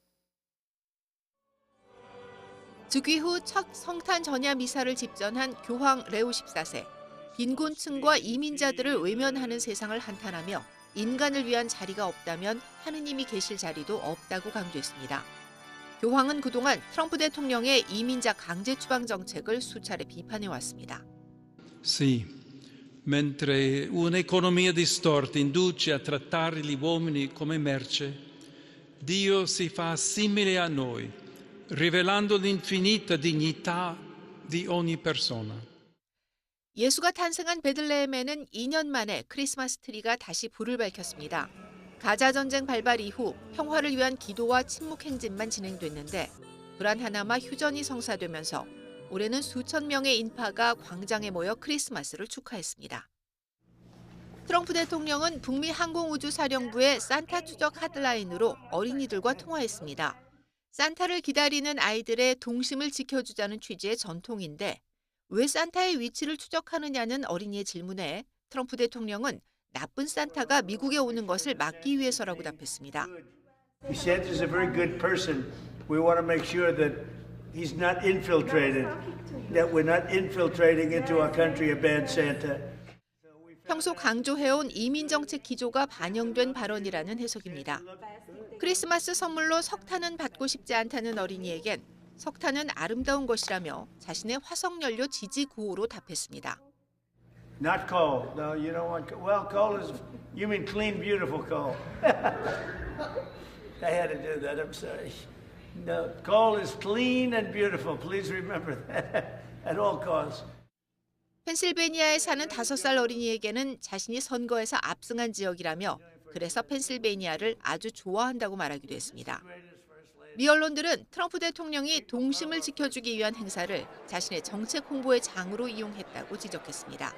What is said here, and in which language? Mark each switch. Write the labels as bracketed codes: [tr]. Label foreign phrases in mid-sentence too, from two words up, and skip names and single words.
[ko] 즉위 후 첫 성탄 전야 미사를 집전한 교황 레오 14세. 빈곤층과 이민자들을 외면하는 세상을 한탄하며 인간을 위한 자리가 없다면 하느님이 계실 자리도 없다고 강조했습니다. 교황은 그동안 트럼프 대통령의 이민자 강제 추방 정책을 수차례 비판해왔습니다. [it] Sì, mentre un'economia distorta induce a trattare gli uomini come merce, Dio si fa simile a noi, rivelando l'infinita dignità di ogni persona. [ko] 예수가 탄생한 베들레헴에는 2년 만에 크리스마스 트리가 다시 불을 밝혔습니다. 가자 전쟁 발발 이후 평화를 위한 기도와 침묵 행진만 진행됐는데 불안 하나마 휴전이 성사되면서 올해는 수천 명의 인파가 광장에 모여 크리스마스를 축하했습니다. 트럼프 대통령은 북미 항공우주사령부의 산타 추적 핫라인으로 어린이들과 통화했습니다. 산타를 기다리는 아이들의 동심을 지켜주자는 취지의 전통인데 왜 산타의 위치를 추적하느냐는 어린이의 질문에 트럼프 대통령은 나쁜 산타가 미국에 오는 것을 막기 위해서라고 답했습니다. [en] Santa is a very good person. We want to make sure that he's not infiltrated, that we're not infiltrating into our country a bad Santa. [ko] 평소 강조해온 이민 정책 기조가 반영된 발언이라는 해석입니다. 크리스마스 선물로 석탄은 받고 싶지 않다는 어린이에겐 석탄은 아름다운 것이라며 자신의 화석연료 지지 구호로 답했습니다. [en] Not coal. No, you don't want coal. Well, coal is, you mean clean, beautiful coal. I had to do that, I'm sorry. No, coal is clean and beautiful. Please remember that at all costs. [ko] 펜실베니아에 사는 5살 어린이에게는 자신이 선거에서 압승한 지역이라며 그래서 펜실베니아를 아주 좋아한다고 말하기도 했습니다. 미 언론들은 트럼프 대통령이 동심을 지켜주기 위한 행사를 자신의 정책 홍보의 장으로 이용했다고 지적했습니다.